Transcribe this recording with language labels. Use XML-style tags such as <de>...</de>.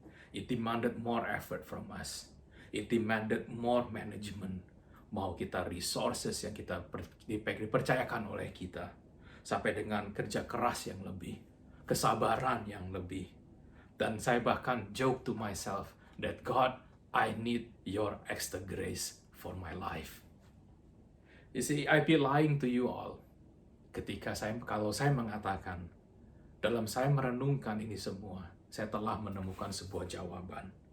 <en>It demanded more effort from us. It demanded more management.</en> <id>Mau kita resources yang kita dipercayakan oleh kita, sampai dengan kerja keras yang lebih, kesabaran yang lebih. Dan saya bahkan</id> <en>joke to myself that God, I need your extra grace for my life. You see, I'd be lying to you all</en> <id>kalau saya mengatakan dalam saya merenungkan ini semua, saya telah menemukan sebuah jawaban.</id>